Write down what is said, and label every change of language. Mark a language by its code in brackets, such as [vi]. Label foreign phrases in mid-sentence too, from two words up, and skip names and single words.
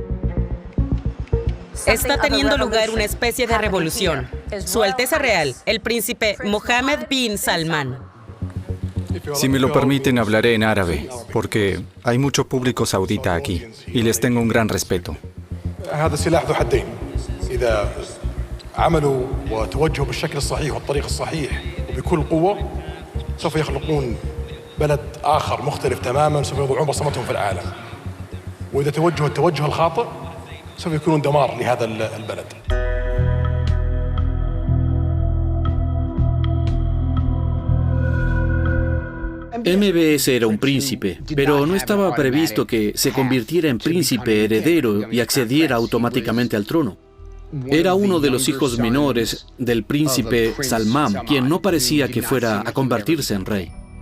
[es] Está teniendo lugar una especie de revolución. Su Alteza Real, el príncipe Mohammed bin Salman. Si me lo permiten, hablaré en árabe, porque hay mucho público saudita aquí, y les tengo un gran respeto. [ar] هذا سلاح ذو حدين. إذا عملوا وتوجهوا بالشكل الصحيح والطريق الصحيح وبكل قوة سوف يخلقون بلد آخر مختلف تماما، سوف يضعون بصمتهم في العالم. وإذا توجهوا التوجه الخاطئ سوف يكونون دمار لهذا البلد. [es] MBS era un príncipe, pero no estaba previsto que se convirtiera en príncipe heredero y accediera automáticamente al trono. Era uno de los hijos menores del príncipe Salmán, quien no parecía que fuera a convertirse en rey.